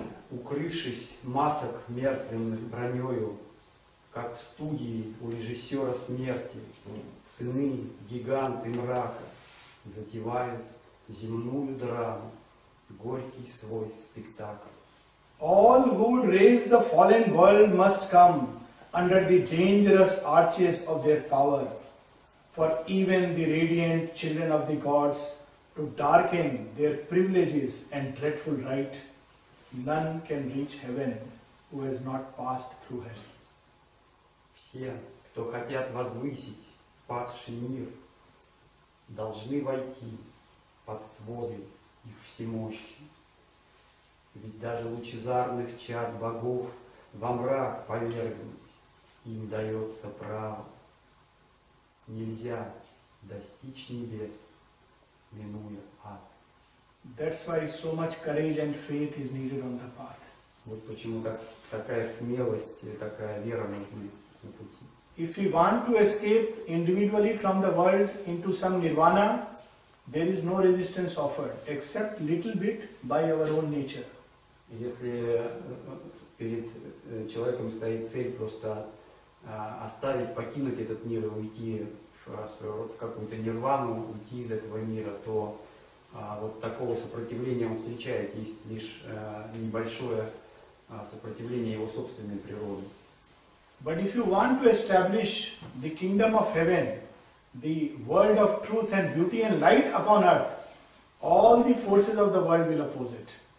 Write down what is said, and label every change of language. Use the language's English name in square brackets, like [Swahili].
[Russian] укрывшись масок мертвенных бронёю, как в студии у режиссера смерти, сыны, гиганты мрака затевают земную драму, горький свой спектакль. [English] All who would raise the fallen world must come under the dangerous arches of their power, for even the radiant children of the gods to darken their privileges and dreadful right, none can reach heaven who has not passed through hell. [Russian] Все, кто хотят возвысить падший мир, должны войти под своды их всемощи. Ведь даже лучезарных чад богов во мрак повергнуть им дается право. Нельзя достичь небес, минуя ад. [English] That's why so much courage and faith is needed on the path. [Russian] Вот почему такая смелость и такая вера нужны на пути. [English] If we want to escape individually from the world into some nirvana, there is no resistance offered, except little bit by our own nature. [Russian] Если перед человеком стоит цель просто оставить, покинуть этот мир и уйти в какую-то нирвану, уйти из этого мира, то вот такого сопротивления он встречает, есть лишь небольшое сопротивление его собственной природы. [English] But if you want to establish the kingdom of heaven, the world of truth and beauty and light upon earth, all the forces of the world will oppose it.